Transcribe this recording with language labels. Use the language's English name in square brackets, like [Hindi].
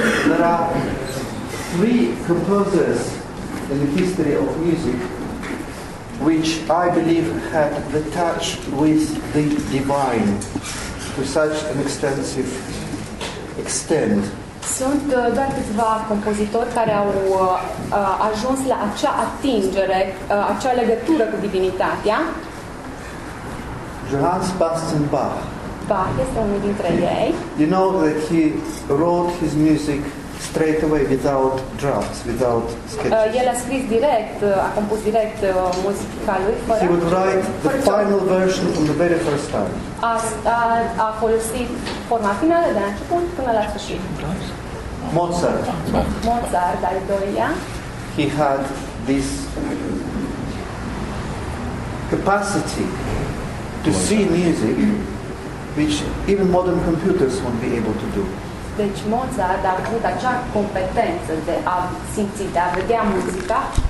[English] There are three composers in the history of music which I believe had the touch with the divine to such an extensive extent. [Romanian] Sunt doar câțiva compozitori care au ajuns la acea atingere, acea legătură cu divinitatea. [English] Johann Sebastian Bach. [Romanian] Bach este unul dintre ei. [English] You know that he wrote his music straight away without drafts, without sketches. [Romanian] El a scris direct, a compus direct muzica lui fără. [English] He would write the final version from the very first time. [Romanian] A folosit forma finală de la început până la sfârșit. Mozart, al doilea. [English] He had this capacity to see music which even modern computers won't be able to do. [Romanian] Deci Mozart a avut acea competență de a simți, de a vedea muzica